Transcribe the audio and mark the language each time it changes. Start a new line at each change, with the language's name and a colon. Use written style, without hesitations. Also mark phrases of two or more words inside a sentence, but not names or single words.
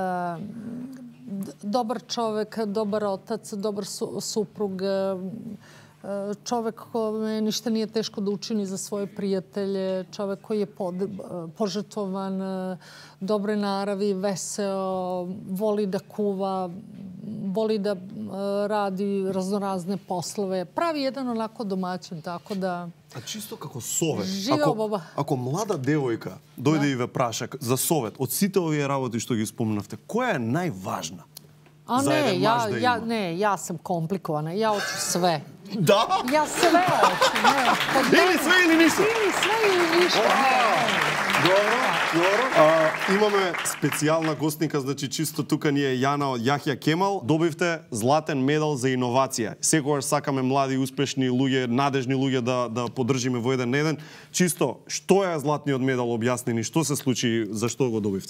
Serbian: dobar čovek, dobar otac, dobar suprug, čovek kome ništa nije teško da učini za svoje prijatelje, čovek koji je požrtvovan, dobre naravi, veseo, voli da kuva, voli da radi raznorazne poslove. Pravi jedan onako domaćin, tako da...
Macedonian: А чисто како совет,
Serbian: Живео, баба.
Macedonian: ако млада девојка дојде и ве праша за совет, од сите овие работи што ги спомнавте, која е најважна?
Serbian: A za ne, jedan maš da ima? ja sam komplikovana, ja hoću sve. Da? Ja sve hoću. Ili sve ili ništa? Ili sve ili ništa.
Macedonian: Добро. Имаме специјална гостника, значи чисто тука ни е Јана од Јахја Кемал. Добивте златен медал за иновација. Секогаш сакаме млади, успешни луѓе, надежни луѓе да поддржиме во еден на еден. Чисто, што е златниот медал, објасни ни, што се случи, зашто го добивте?